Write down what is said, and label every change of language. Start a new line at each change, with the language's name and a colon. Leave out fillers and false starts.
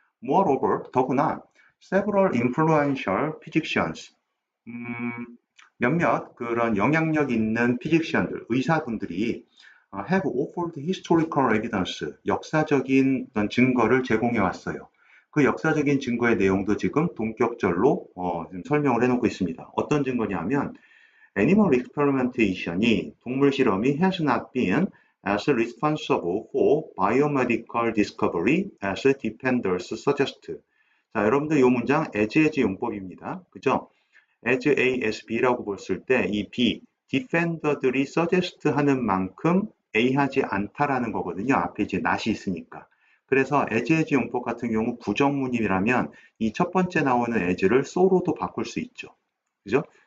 English: Moreover,
Korean: 더구나
English: several influential physicians,
Korean: 몇몇 그런 영향력 있는 피직시언들, 의사분들이
English: have offered historical evidence,
Korean: 역사적인 어떤 증거를 제공해 왔어요. 그 역사적인 증거의 내용도 지금 동격절로 지금 설명을 해놓고 있습니다. 어떤 증거냐면
English: Animal experimentation이 동물 실험이 has not been as responsible for biomedical discovery as defenders suggest.
Korean: 자, 여러분들 이 문장 as 용법입니다. 그죠? as A, as B라고 봤을 때 이 B, defender들이 suggest 하는 만큼 A 하지 않다라는 거거든요. 앞에 이제 not이 있으니까. 그래서 as 용법 같은 경우 부정문이라면 이 첫 번째 나오는 as를 so로도 바꿀 수 있죠. 그죠?